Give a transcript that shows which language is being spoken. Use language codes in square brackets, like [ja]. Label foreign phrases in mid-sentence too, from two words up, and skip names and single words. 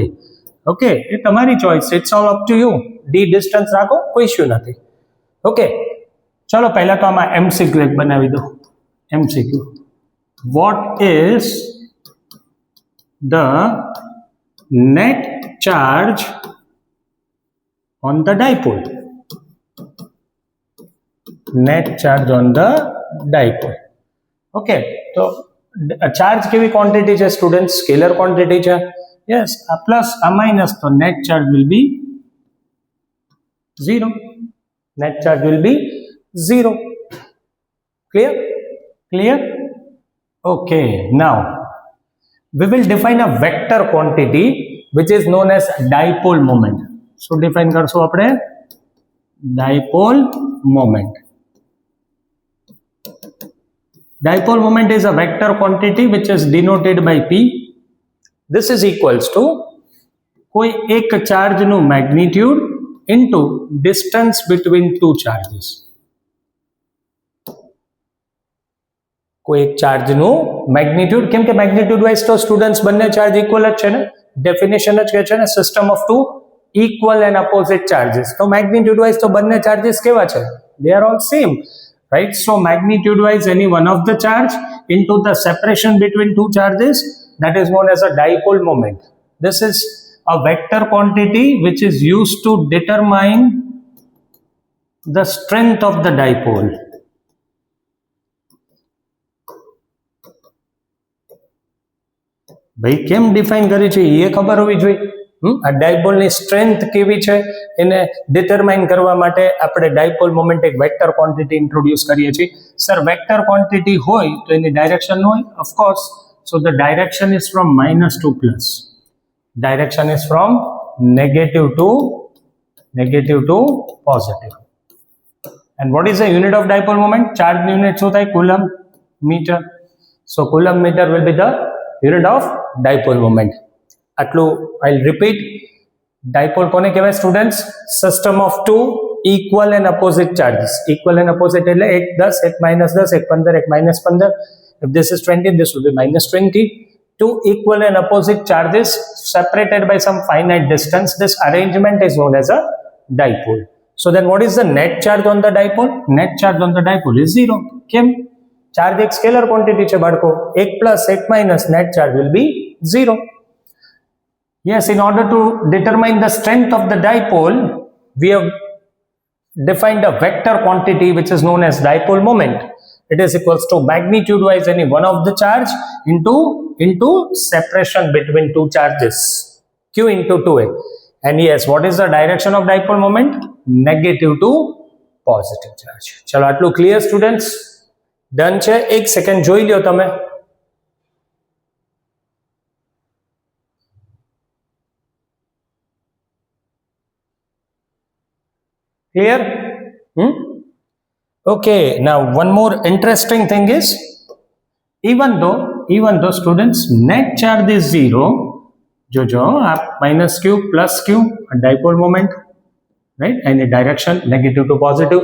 [gu] ઓકે, એ તમારી ચોઇસ, [en] it's all up to you. [gu] ડી ડિસ્ટન્સ રાખો, કોઈ ઇશ્યુ નથી. ઓકે, ચલો પહેલા તો આમાં એમસીક્યુ એક બનાવી દો. [en] MCQ, what is the net charge on the dipole? Net charge on the dipole. Okay, so charge [gu] કેવી ક્વોન્ટિટી છે સ્ટુડન્ટ? [en] scalar quantity છે. યસ, આ પ્લસ આ માઇનસ, તો net charge will be 0. net charge will be 0. Clear? Okay, now we will define a vector quantity which is known as dipole moment. So define [gu] કરશું આપણે [en] dipole moment. Dipole moment is a vector quantity which is denoted by p. This is equals to [gu] કોઈ એક ચાર્જનું મેગ્નિટ્યુડ [en] into distance between two charges. કોઈ એક ચાર્જનું મેગ્નિટ્યુડ, કેમ કે magnitude wise તો સ્ટુડન્ટ્સ બંને ચાર્જ ઇક્વલ જ છે ને, ડેફિનેશન જ કહે છે ને, system of two equal and opposite charges. So magnitude wise તો બંને charges કેવા છે? They are all same, right? So magnitude wise any one of the charge into the separation between two charges, that is known as a dipole moment. This is a vector quantity which is used to determine the strength of the dipole. [gu] ભાઈ કેમ ડિફાઇન કરી છે એ ખબર હોવી જોઈએ. આ ડાયપોલની સ્ટ્રેન્થ કેવી છે એને ડિટરમાઇન કરવા માટે આપણે [en] dipole moment [gu] એક [en] vector quantity introduce [gu] કરીએ છીએ. [en] sir vector quantity [gu] હોય તો એની ડાયરેક્શન હોય, ઓફકોર્સ. [en] So the direction is from minus to plus. Direction is from negative to positive. And what is the unit of dipole moment? Charge unit [gu] શું થાય? [en] coulomb metre. So coulomb metre will be the unit of dipole moment. [gu] આટલું [en] I'll repeat. [gu] Dipole કોને કહેવાય સ્ટુડન્ટ્સ? [en] system of two equal and opposite charges. Equal and opposite [gu] એટલે એક 10, એક -10, એક 15, એક -15. [en] If this is 20, this will be -20. Two equal and opposite charges separated by some finite distance. This arrangement is known as a dipole. So then what is the net charge on the dipole? Net charge on the dipole is 0. [gu] કેમ? ચાર્જ એક [en] scalar quantity [gu] છે બાળકો. એક પ્લસ એક માઇનસ, [en] net charge will be 0. Yes, in order to determine the strength of the dipole, we have defined a vector quantity which is known as dipole moment. It is equals to magnitude wise any one of the charge into separation between two charges, q into 2a. And yes, what is the direction of dipole moment? Negative to positive charge. [gu] ચલો આટલું ક્લિયર સ્ટુડન્ટ્સ? ડન છે? એક સેકન્ડ જોઈ લ્યો તમે. [en] Clear? Okay, now one more interesting thing is, even though students net charge is 0, [hi] जो आप [en] minus q plus q dipole moment, right, and direction negative to positive.